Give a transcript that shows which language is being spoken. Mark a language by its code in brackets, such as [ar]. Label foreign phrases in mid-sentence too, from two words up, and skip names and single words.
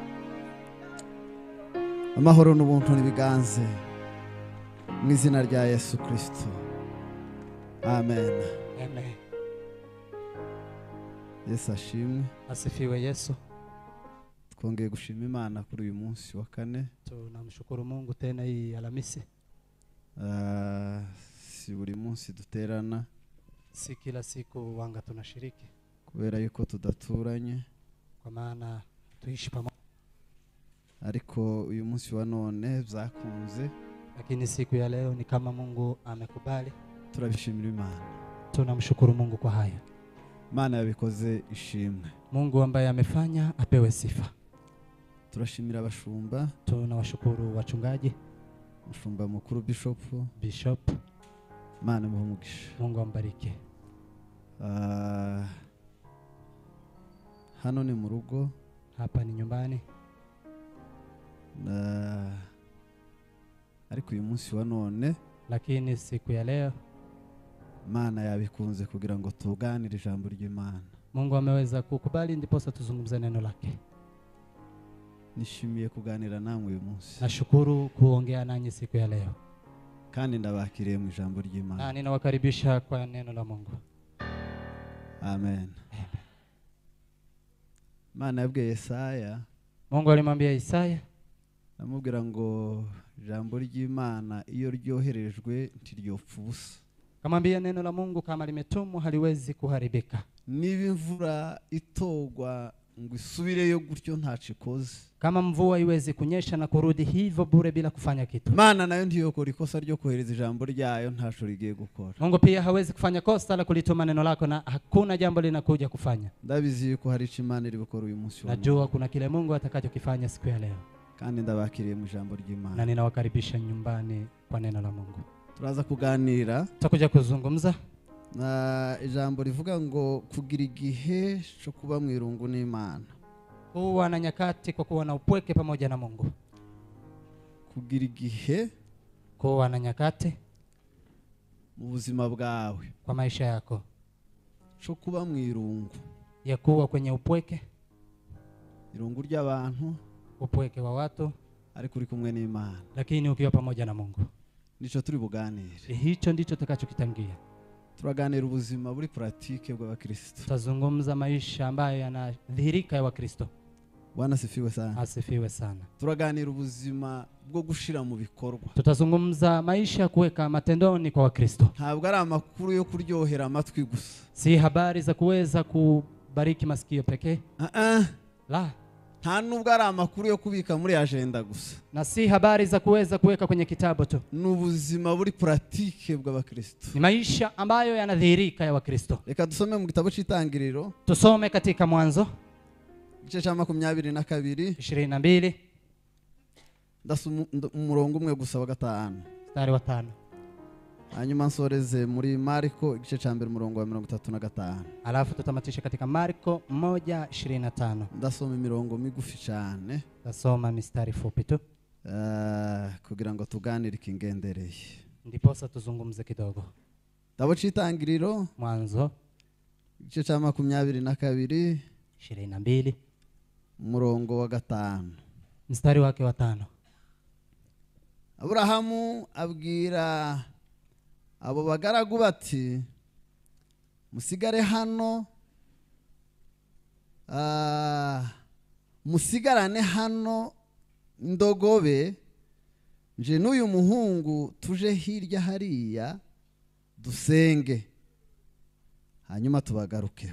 [rw] Amahoro n'ubuntu nibiganze mu izina rya Yesu Kristo. Amen. Amen. Yesu ashimwe. [sw] Asifiwe Yesu. [rw] Twongeye gushima Imana kuri uyu munsi wa kane. [sw] Tunamshukuru Mungu tena hii Alhamisi. [rw] Si buri munsi duterana. [sw] Si kila siku wanga tunashiriki. [rw] Kubera yuko tudaturanye. [sw] Kwa maana tuishi pamoja. [rw] Ariko uyu munsi wa none byakunze. [sw] Lakini siku ya leo ni kama Mungu amekubali. [rw] Turabishimira Imana. [sw] Tunamshukuru Mungu kwa haya. [rw] Imana yabikoze ishimwe. [sw] Mungu ambaye amefanya apewe sifa. [rw] Turashimira abashumba. [sw] Tunawashukuru wachungaji. [rw] Mushumba mukuru Bishop. Imana muhumugisha. [sw] Mungu ambariki. [rw] Hano ni mu rugo. [sw] Hapa ni nyumbani. [rw] Ariko uyu munsi wa none. [sw] Lakini siku ya leo [rw] Imana yabikunze kugira ngo tuganire ijambo ry'Imana. [sw] Mungu ameweza kukubali ndiposa tuzungumze neno lake. [rw] Nishimiye kuganira namwe uyu munsi. [sw] Nashukuru kuongea nanyi siku ya leo. [rw] Kandi ndabakiriye mu ijambo ry'Imana. [sw] Na ninawakaribisha kwa neno la Mungu. [rw] Amen. Imana yabwiye Yesaya. [sw] Mungu alimwambia Isaya. [rw] Amubwira ngo ijambo ry'Imana iyo ryoherejwe ntiryopfa ubusa. [sw] Kamwambia neno la Mungu kama limetumwa haliwezi kuharibika. [rw] Niba imvura itogwa ngo isubireyo gutyo ntaco ikoze. [sw] Kama mvua iwezi kunyesha na kurudi hivyo bure bila kufanya kitu. [rw] Imana nayo ntiyokora ikosa ryo kohereza ijambo ryayo ntaco rigiye gukora. [sw] Mungu pia hawezi kufanya kosa la kulituma neno lako na hakuna jambo linakuja kufanya. [rw] Ndabizi yuko hari ico Imana iri gukora uyu munsi. [sw] Najua kuna kile Mungu atakachokifanya siku ya leo. [rw] Kandi ndabakiriye mu ijambo ry'Imana. [sw] Na ninawakaribisha nyumbani kwa neno la Mungu. [rw] Turaza kuganira. [sw] Tutakuja kuzungumza [rw] Na ijambo rivuga ngo kugira igihe cyo kuba mu irungu n'Imana. [sw] kuwa na nyakati kwa kuwa na upweke pamoja na Mungu. [rw] Kugira igihe [sw] Kuwa na nyakati [rw] mu buzima bwawe [sw] kwa maisha yako [rw] cyo kuba mu irungu. [sw] ya kuwa kwenye upweke, [rw] Irungu ry'abantu [sw] upweke wa watu, [rw] ariko uri kumwe n'Imana. [sw] lakini ukiwa pamoja na Mungu. [rw] Nico turi buganire. [sw] Hicho ndicho tutakachokitangia. [rw] Turaganira ubuzima buri pratique bw'abakristo. [sw] Tutazungumza maisha ambayo yanadhihirika ya Wakristo. Bwana sifiwe sana. Asifiwe sana. [rw] Turaganira ubuzima bwo gushira mu bikorwa. [sw] Tutazungumza maisha kuweka matendoni kwa Wakristo. [rw] Ntabwo ari amakuru yo kuryohera amatwi gusa. [sw] Si habari za kuweza kubariki masikio pekee. La. [rw] Nta nubwo ari amakuru yo kubika muri agenda gusa. [sw] Na si habari za kuweza kuweka kwenye kitabu tu. [rw] N'ubuzima buri pratique bw'abakristo. [sw] Ni maisha ambayo yanadhihirika ya Wakristo. [rw] Reka dusome mu gitabo cy'Itangiriro. [sw] Tusome katika Mwanzo [rw] Igice cya 22 22 ndasoma umurongo umwe gusa wa 5. [sw] mstari wa 5. [rw] Hanyuma nsoreze muri Marko igice cya 1 umurongo wa 35. [sw] Alafu tutamatisha katika Marko 1:25. [rw] Ndasoma imirongo migufi cyane. [sw] Tasoma mistari fupi tu. [rw] Kugira ngo tuganire kingendereye. [sw] Ndiposa tuzungumze kidogo. [rw] Gitabo cy'Itangiriro [sw] Mwanzo [rw] igice cya 22 22 umurongo wa 5. [sw] mstari wake wa 5. [rw] Aburahamu abwira abo bagaragu bati musigare hano, musigarane hano indogobe, nje n'uyu muhungu tuje hirya hariya dusenge hanyuma tubagarukeho.